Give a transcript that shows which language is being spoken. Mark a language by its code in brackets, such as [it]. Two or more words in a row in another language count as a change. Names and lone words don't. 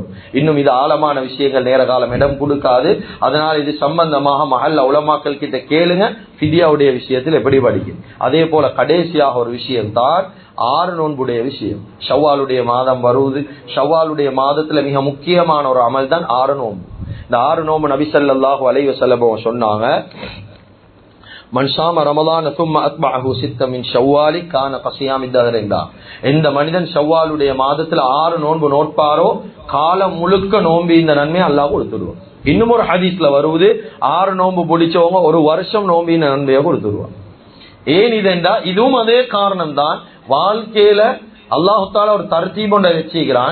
[ta] இன்னும் இது ஆழமான விஷயங்கள் நேர காலம் இடம் கொடுக்காது. அதனால இது சம்பந்தமாக மஹல்ல உலமாக்கள் கிட்ட கேளுங்க, ஃபிதியாவுடைய விஷயத்தில் எப்படி படிக்கும். அதே போல கடைசியாக ஒரு விஷயம் தான் 6 நோன்புடைய விஷயம். ஷவ்வாலுடைய மாதம் வருவது, ஷவ்வாலுடைய மாதத்துல மிக முக்கியமான ஒரு அமல் தான் 6 நோன்பு. இந்த 6 நோன்பு நபி [ar] صلى الله عليه وسلم [ta] சொன்னாங்க, [ar] من صام رمضان ثم اتبعه 6 من شوال كان كصيام الدهر. [ta] இந்த மனிதன் ஷவ்வாலுடைய மாதத்துல 6 நோன்பு நோட்பாரோ காலம் முழுக்க நோன்பு இந்த நன்மை அல்லாஹ் கொடுத்துடுவான். இன்னும் ஒரு ஹதீஸ்ல வருவது 6 நோன்பு பிடிச்சவங்க ஒரு வருஷம் நோம்பின் நன்மையை கொடுத்துடுவான். ஏன் இதென்றா இதுவும் அதே காரணம் தான். வாழ்க்கையில [ar] الله تعالى [ta] ஒரு தர்த்தீப் ஒன்றை வச்சுக்கிறான்.